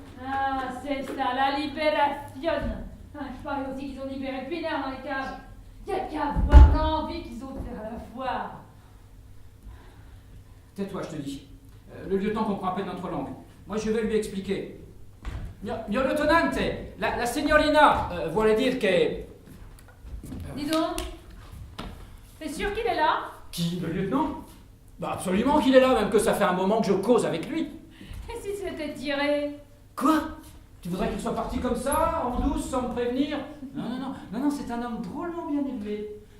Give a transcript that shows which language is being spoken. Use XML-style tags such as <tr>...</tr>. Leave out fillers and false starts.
<fr>Ah, c'est ça, la libération. Ah, je parie aussi qu'ils ont libéré Pinard dans les caves. Y'a qu'à voir l'envie qu'ils ont de faire la foire. Tais-toi, je te dis. Le lieutenant comprend à peine notre langue. Moi, je vais lui expliquer.</fr> <it>Mio lieutenante, la signorina vuole dire que...</it> <fr>Dis donc, t'es sûr qu'il est là? Qui? Le lieutenant? Bah absolument qu'il est là, même que ça fait un moment que je cause avec lui. Et si c'était tiré? Quoi? Tu voudrais qu'il soit parti comme ça, en douce, sans me prévenir? Non, c'est un homme drôlement bien élevé.</fr>